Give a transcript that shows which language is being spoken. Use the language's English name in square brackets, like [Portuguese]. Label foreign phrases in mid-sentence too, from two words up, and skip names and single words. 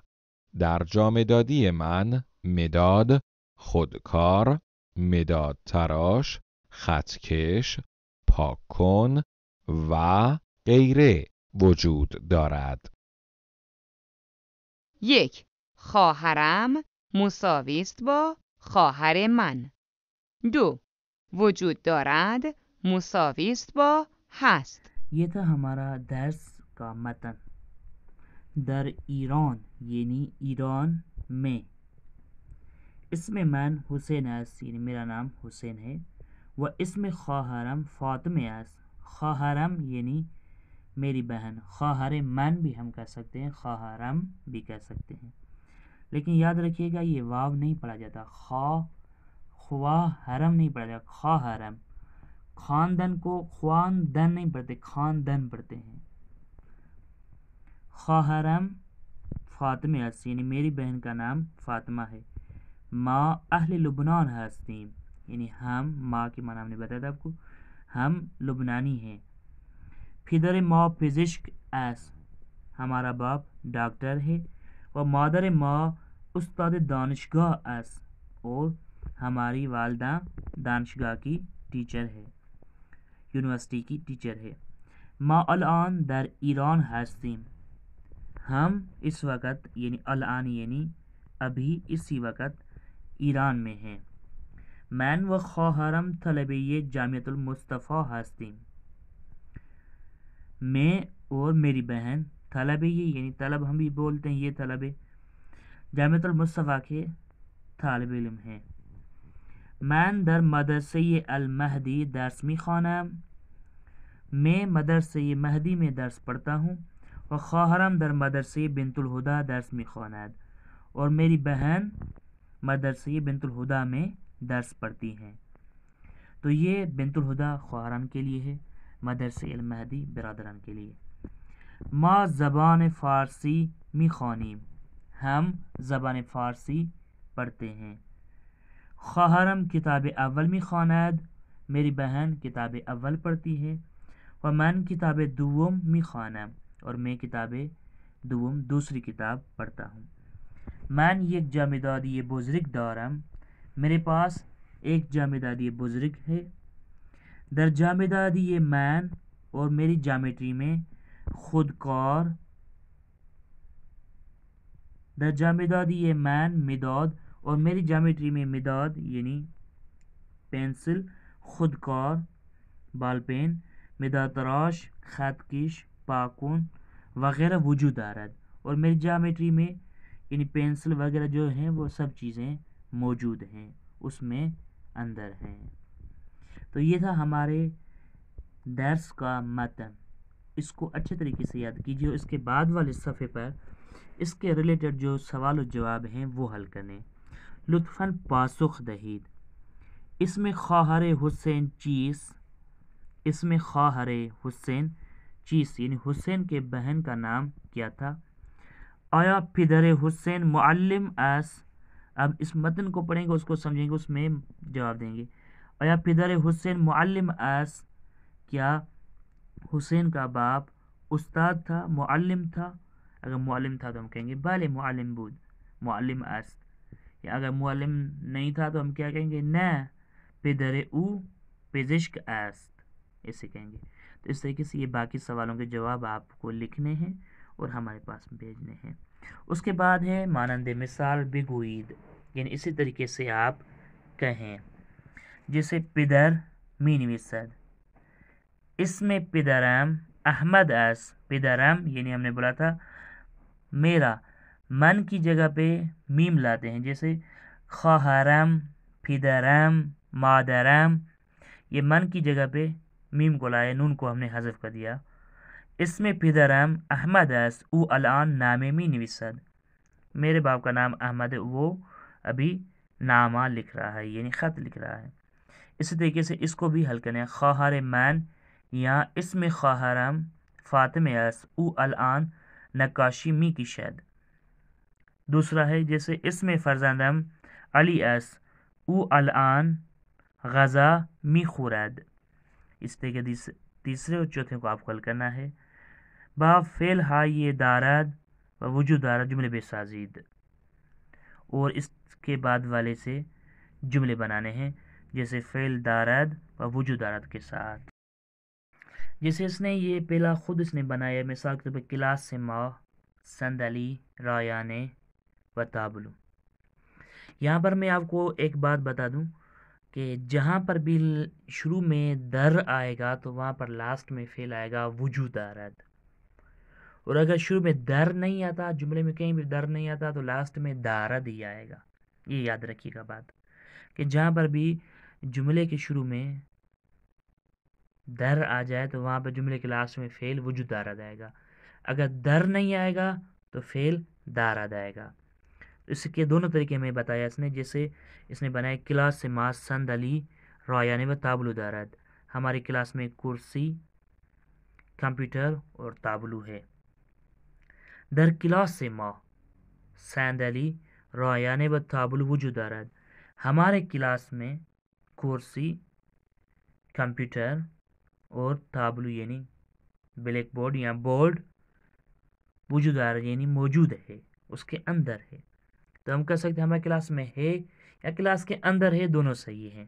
[Persian] در جامدادی من مداد، خودکار، مداد تراش، خطکش، پاکن و غیره وجود دارد. 1. خواهرم مساوی است با خواهر من. 2. وجود دارد مساوی است با هست. [Urdu] یہ تھا ہمارا درس کا متن. در ایران یعنی ایران میں. [Persian] اسم من حسین است [Urdu] یعنی میرا نام حسین ہے. [Persian] و اسم خواہرم فاطمہ است. خواہرم [Urdu] یعنی میری بہن. خواہر من بھی ہم کہہ سکتے ہیں, خواہرم بھی کہہ سکتے ہیں, لیکن یاد رکھیے گا یہ واو نہیں پڑھا جاتا. خواہرم نہیں پڑھا جاتا, خواہرم. خاندن کو خواندن نہیں پڑھتے, خاندن پڑھتے ہیں. [Persian] خواہرم فاطمہ است [Urdu] یعنی میری بہن کا نام فاطمہ ہے. [Persian] ما اہل لبنان ہستیم [Urdu] یعنی ہم, ماں کی معنی ہم نے بتایا تھا آپ کو, ہم لبنانی ہیں. [Persian] پدر ما پزشک است [Urdu] ہمارا باپ ڈاکٹر ہے. [Persian] و مادر ما استاد دانشگاہ است [Urdu] اور ہماری والدہ دانشگاہ کی ٹیچر ہے, یونیورسٹی کی ٹیچر ہے. [Persian] ما الان در ایران هستیم [Urdu] ہم اس وقت یعنی الان یعنی ابھی اسی وقت ایران میں ہیں. [Persian] من و خواهرم طلبه جامعة المصطفى هستیم [Urdu] میں اور میری بہن طلبه یعنی طلب ہم بھی بولتے ہیں, یہ طلبه جامعة المصطفى کے طالب علم ہیں. [Persian] من در مدرسه المهدی درس میخوانم [Urdu] میں مدرسه مہدی میں درس پڑھتا ہوں. [Persian] و خواہرم در مدرسه بنت الہدا درس میخواند [Urdu] اور میری بہن مدرسه بنت الہدا میں درس پڑھتی ہیں. تو یہ بنت الہدا خواہران کے لیے ہے, مدرسه المہدی برادران کے لیے. [Persian] ما زبان فارسی میخوانیم [Urdu] ہم زبان فارسی پڑھتے ہیں. [Persian] خواہرم کتاب اول میخواند [Urdu] میری بہن کتاب اول پڑھتی ہے. [Persian] و من کتاب دوم میخوانم [Urdu] اور میں کتاب دوم دوسری کتاب پڑھتا ہوں. [Persian] من یک جامدادی بزرگ دارم [Urdu] میرے پاس ایک جامدادی بزرگ ہے. [Persian] در جامدادی من [Urdu] اور میری جامیٹری میں خودکار. [Persian] در جامدادی من مداد [Urdu] اور میری جامیٹری میں مداد یعنی پینسل, خودکار [English] ball pen, [Persian] مداد تراش, خط کش, پاکون [Urdu] وغیرہ [Persian] وجود دارد [Urdu] اور میری جامیٹری میں یعنی پینسل وغیرہ جو ہیں وہ سب چیزیں موجود ہیں, اس میں اندر ہیں. تو یہ تھا ہمارے درس کا متن. اس کو اچھے طریقے سے یاد کیجیے. اس کے بعد والے صفحے پر اس کے ریلیٹڈ جو سوال و جواب ہیں وہ حل کریں. [Persian] لطفاً پاسخ دہید. اسم خواہر حسین چیست؟ اسم خواہر حسین چیست [Urdu] یعنی حسین کے بہن کا نام کیا تھا؟ [Persian] آیا پدر حسین معلم است؟ [Urdu] اب اس متن کو پڑھیں گے, اس کو سمجھیں گے, اس میں جواب دیں گے. [Persian] آیا پدر حسین معلم است؟ [Urdu] کیا حسین کا باپ استاد تھا, معلم تھا؟ اگر معلم تھا تو ہم کہیں گے [Persian] بله معلم بود, معلم است. [Urdu] یا اگر معلم نہیں تھا تو ہم کیا کہیں گے؟ [Persian] نه پدر او پزشک است, [Urdu] اسے کہیں گے. تو اس طریقے سے یہ باقی سوالوں کے جواب آپ کو لکھنے ہیں اور ہمارے پاس بھیجنے ہیں. اس کے بعد ہے مانند مثال بگویید یعنی اسی طریقے سے آپ کہیں. جیسے [Persian] پدر می نویسد. اسم پدرم احمد است. [Urdu] پدرم یعنی ہم نے بولا تھا میرا, من کی جگہ پہ میم لاتے ہیں. جیسے [Persian] خواہرم, پدرم, مادرم, [Urdu] یہ من کی جگہ پہ میم کو لائے, نون کو ہم نے حذف کر دیا. [Persian] اسم پدرم احمد است او الان نامه می نویسد. [Urdu] میرے باپ کا نام احمد ہے, وہ ابھی نامہ لکھ رہا ہے یعنی خط لکھ رہا ہے. اسی طریقے سے اس کو بھی حل کریں. [Persian] خواہر من یا اسم خواہرم فاطمہ است او الان نقاشی می کشد. [Urdu] دوسرا ہے جیسے [Persian] اسم فرزندم علی است او الان غذا می خورد. [Urdu] اس طریقے تیسرے اور چوتھے کو آپ کو حل کرنا ہے. [Persian] با فعل های دارد و وجود دارد [Urdu] جملے بسازید اور اس کے بعد والے سے جملے بنانے ہیں جیسے فعل [Persian] دارد و وجود دارد [Urdu] کے ساتھ. جیسے اس نے یہ پہلا خود اس نے بنایا, مثال کے طور پر کلاس سے [Persian] ما صندلی رایانے و تابلو. [Urdu] یہاں پر میں آپ کو ایک بات بتا دوں کہ جہاں پر بھی شروع میں در آئے گا تو وہاں پر لاسٹ میں فعل آئے گا [Persian] وجود دارد، [Urdu] اور اگر شروع میں در نہیں آتا، جملے میں کہیں بھی در نہیں آتا، تو لاسٹ میں دارد ہی آئے گا۔ یہ یاد رکھیے گا بات کہ جہاں پر بھی جملے کے شروع میں در آ جائے تو وہاں پر جملے کے لاسٹ میں فعل [Persian] وجود دارد [Urdu] آئے گا، اگر در نہیں آئے گا تو فعل دارد آئے گا۔ اس کے دونوں طریقے میں بتایا اس نے، جیسے اس نے بنایا کلاس سے [Persian] ما سند علی رایانی و تابلو دارد، [Urdu] ہماری کلاس میں کرسی، کمپیوٹر اور تابلو ہے۔ [Persian] در کلاس سے ما سند علی رایانی و تابلو وجود دارد، [Urdu] ہمارے کلاس میں کرسی، کمپیوٹر اور تابلو یعنی [English] black board [Urdu] یا بورڈ [Persian] وجود دارد [Urdu] یعنی موجود ہے، اس کے اندر ہے۔ تو ہم کہہ سکتے ہیں ہمارے کلاس میں ہے یا کلاس کے اندر ہے، دونوں صحیح ہیں۔